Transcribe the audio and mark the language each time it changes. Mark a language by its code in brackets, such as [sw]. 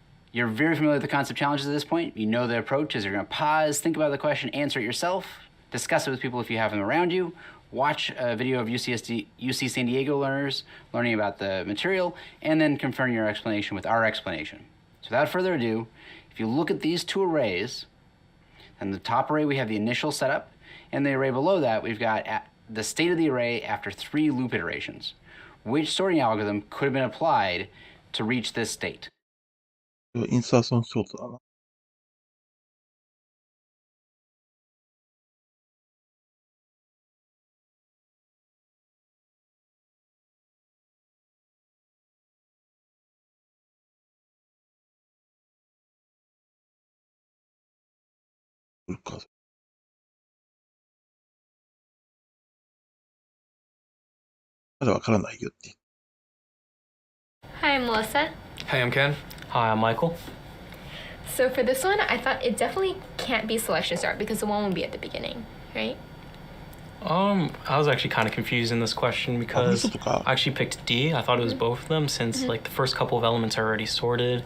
[en] You're very familiar with the concept challenges at this point. You know the approach is you're going to pause, think about the question, answer it yourself, discuss it with people if you have them around you, watch a video of UC San Diego learners learning about the material, and then confirm your explanation with our explanation. So without further ado, if you look at these two arrays, in the top array we have the initial setup, and the array below that we've got the state of the array after 3 loop iterations. Which sorting algorithm could have been applied to reach this state? [ja] インサーションショートだな。まだわからないよって。 [en] Hi, I'm Melissa. Hey, I'm Ken. Hi, I'm Michael. So for this one, I thought it definitely can't be selection start because the one will be at the beginning, right? I was actually kind of confused in this question because I actually picked D. I thought it was both of them since like the first couple of elements are already sorted.